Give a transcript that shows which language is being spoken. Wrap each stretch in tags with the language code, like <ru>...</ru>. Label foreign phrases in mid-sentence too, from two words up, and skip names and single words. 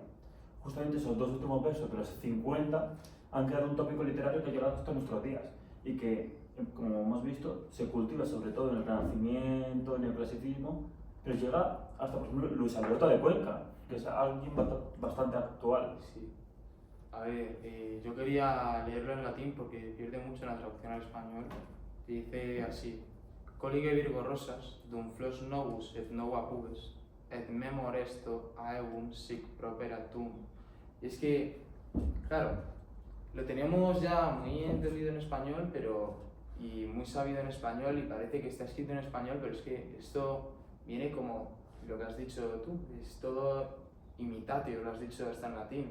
<es>Justamente esos dos últimos versos de los 50 han creado un tópico literario que ha llegado hasta nuestros días y que, como hemos visto, se cultiva sobre todo en el Renacimiento, en el Clasicismo, pero llega hasta, por ejemplo, Luis Alberto de Cuenca, que es alguien bastante actual. Sí. A ver, yo quería leerlo en latín porque pierde mucho en la traducción al español. Dice así:</es> <la>Collige Virgo Rosas, dum flos novus et nova pubes, et memor esto aeum sic properatum.</la> <es>Y es que, claro, lo teníamos ya muy entendido en español, y muy sabido en español, y parece que está escrito en español, pero es que esto viene como lo que has dicho tú, es todo imitatio, lo has dicho hasta en latín.</es>